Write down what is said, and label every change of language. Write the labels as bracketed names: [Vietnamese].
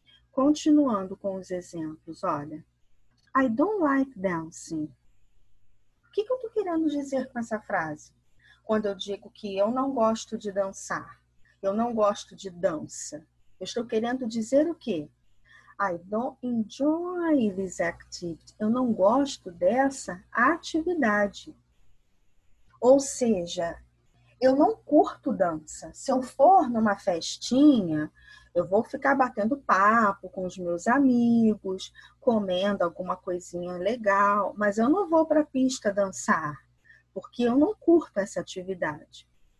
[Portuguese] Continuando com os exemplos, olha. [English] I don't like dancing. [Portuguese] O que eu estou querendo dizer com essa frase? Quando eu digo que eu não gosto de dançar, eu não gosto de dança, eu estou querendo dizer o quê? [English] I don't enjoy this activity. [Portuguese] Eu não gosto dessa atividade. Ou seja, eu não curto dança. Se eu for numa festinha, eu vou ficar batendo papo com os meus amigos, comendo alguma coisinha legal, mas eu não vou para a pista dançar, porque eu não curto essa atividade.